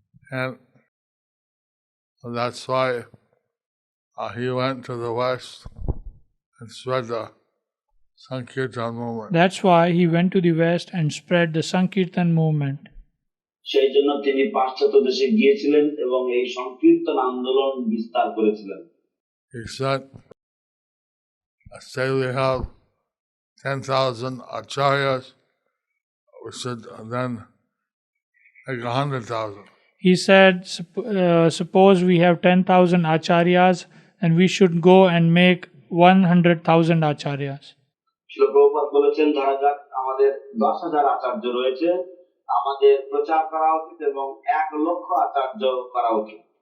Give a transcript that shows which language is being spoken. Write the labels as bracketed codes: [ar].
[en] And that's why he went to the West and spread the Sankirtan movement. That's why he went to the West and spread the Sankirtan movement. [bn] সেই জন্য তিনি পাশ্চাত্য দেশে গিয়েছিলেন এবং এই সংকীর্তন আন্দোলন বিস্তার করেছিলেন। [en] He said, say we have 10,000 acharyas, we should then make 100,000. He said, suppose we have 10,000 acharyas, and we should go and make 100,000 acharyas. [bn] শিল প্রভুপাদ বলেছেন ধরা যাক আমাদের 10,000 আচার্য রয়েছে, আমাদের প্রচার করা উচিত এবং 1,00,000 আচার্য করা উচিত।